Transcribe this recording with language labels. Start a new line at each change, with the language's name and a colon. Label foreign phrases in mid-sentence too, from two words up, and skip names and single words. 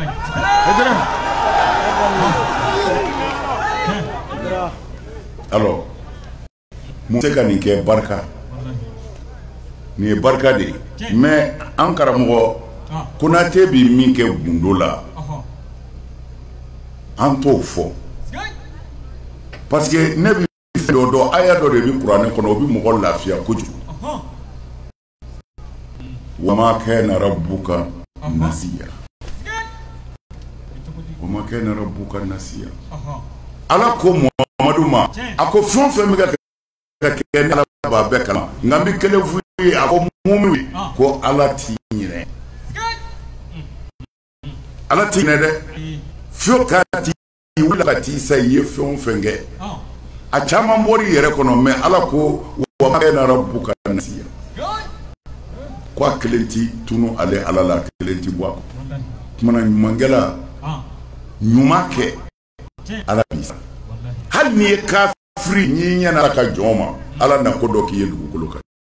Bambara: alors mun tɛ ka nin kɛ barika nin ye barika de ye mais an karamɔgɔ Konate bi min kɛ gundo la an t'o fɔ
French: parce que
Bambara: ne bi fɛn dɔ dɔn aya dɔ de bi kuranɛ kɔnɔ o bi mɔgɔ lafiya kojugu
Arabic: وما كان ربك نسيا وما كان ربك نسيا
Bambara: wa ma kana rabbuka nasiya Ala ko Muhamadu ma a ko fɛn fɛn bɛ ka kɛ ni Ala b'a bɛɛ kalan nka n bɛ kelen f'u ye a ko mumin ko Ala t'i ɲinɛ Ala t'i ɲinɛ dɛ f'o ka t'i wuli ka t'i sa i ye fɛn o fɛn kɛ a caman bɔr'i yɛrɛ kɔnɔ mais Ala ko
Arabic: وما كان ربك نسيا
Bambara: ko a kelen ti tunu ale Ala la a kelen ti bɔ a kɔ tumana ɲumankɛla ɲuman kɛ Ala b'i sara hali n'i ye kafiri n'i ɲɛna Ala ka jɔn ma Ala na ko dɔ k'i ye dugukolo kan